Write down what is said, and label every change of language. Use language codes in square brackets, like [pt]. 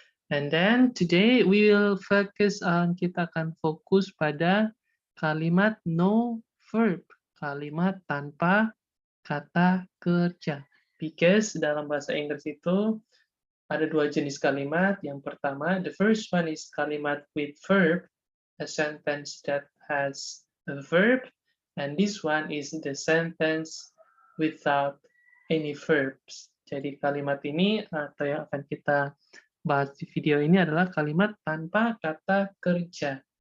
[en] And then today we will focus on, [id] kita akan fokus pada kalimat [en] no verb. [id] kalimat tanpa kata kerja. Because dalam bahasa Inggris itu ada dua jenis kalimat. Yang pertama, [en] the first one is kalimat with verb, a sentence that has a verb, and this one is the sentence without any verbs. [id] Jadi kalimat ini atau yang akan kita bahas di video ini adalah kalimat tanpa kata kerja.